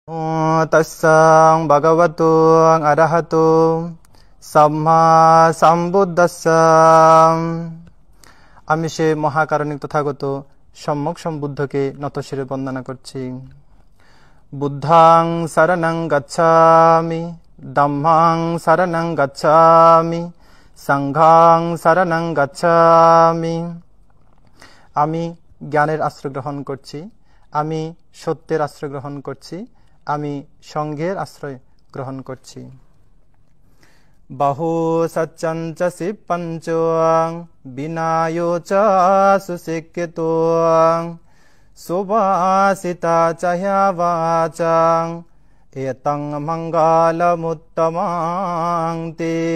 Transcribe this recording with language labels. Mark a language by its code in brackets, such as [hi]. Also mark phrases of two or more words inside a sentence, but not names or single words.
[pi] তাস্সাং ভগবতু আরহাতু সাম্মা সাম্বুদ্দাস্সাং। [bn] আমি সে মহাকারণিক তথাগত সম্যক সম্বুদ্ধকে নতশিরে বন্দনা করছি। [pi] বুদ্ধাং শরণং গচ্ছামি, ধম্মাং শরণং গচ্ছামি, সংঘাং শরণং গচ্ছামি। [bn] আমি জ্ঞানের আশ্রয় গ্রহণ করছি, আমি সত্যের আশ্রয় গ্রহণ করছি, আমি সংঘের আশ্রয় গ্রহণ করছি। [pi] বাহু সচ্চঞ্চ শিবপঞ্চং বিনায়ো চ সুশিক্ষিতং সুভাষিতা চহ্যাবাচং এতং মঙ্গলমুত্তমাং তে।